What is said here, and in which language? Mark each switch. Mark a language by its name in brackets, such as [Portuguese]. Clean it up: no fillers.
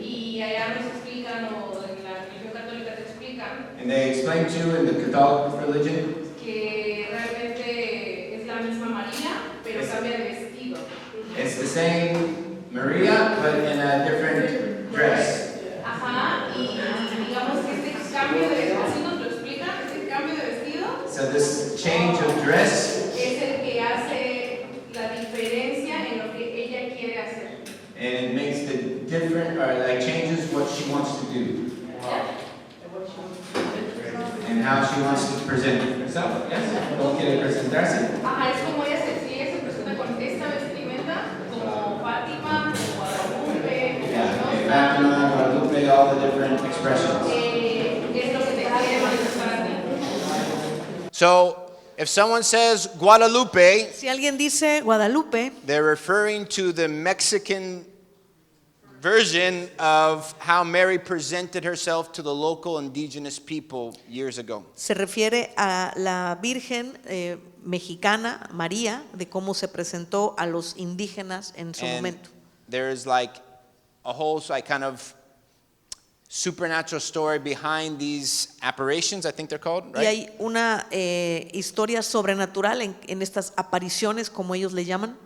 [Spanish] y allá nos explican, o en la religión católica te explican, [English] and they explained to you in the Catholic religion [Spanish] que realmente es la misma María, pero cambia de vestido. [English] it's the same Maria, but in a different dress. [Spanish] Ajá, y digamos que este cambio de vestido, así nos lo explican, este cambio de vestido [English] So this change of dress, [Spanish] es el que hace la diferencia en lo que ella quiere hacer. [English] and it makes the different, or like changes what she wants to do and how she wants to present herself. [Spanish] Yes, cómo quiere presentarse. Ajá, es como si ella se presenta con esta vestimenta, como Fátima, como Guadalupe, como [English] Yeah, [Spanish] Fausta, [English] Fatima, Guadalupe, all the different expressions. [Spanish] es lo que te quiere manifestar a ti. [English] So if someone says Guadalupe, [Spanish] Si alguien dice Guadalupe, [English] they're referring to the Mexican version of how Mary presented herself to the local indigenous people years ago. [Spanish] se refiere a la Virgen mexicana, María, de cómo se presentó a los indígenas en su [English] And [Spanish] momento. [English] there's like a whole like kind of supernatural story behind these apparitions, I think they're called, [Spanish] Y [English] right? [Spanish] hay una historia sobrenatural en estas apariciones, como ellos le llaman,